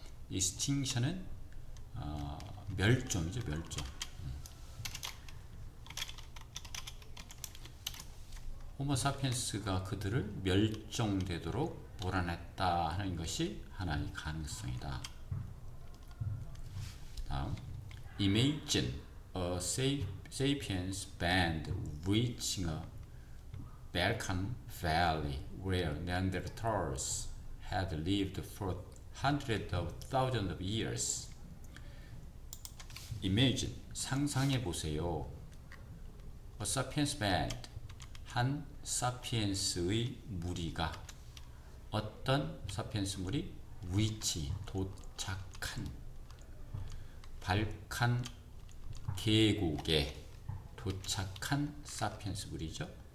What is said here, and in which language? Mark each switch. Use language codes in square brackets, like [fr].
[ko] extinction은 멸종이죠, 멸종. 호모사피엔스가 그들을 멸종되도록 몰아냈다 하는 것이 하나의 가능성이다. [en] 다음, imagine a sapiens band reaching a Balkan valley where Neanderthals had lived for hundreds of thousands of years. [ko] Imagine, 상상해 보세요. [en] A sapiens band, [ko] 한 사피엔스의 무리가, 어떤 사피엔스 무리? reach, 도착한, 발칸 계곡에 도착한 사피엔스 무리죠.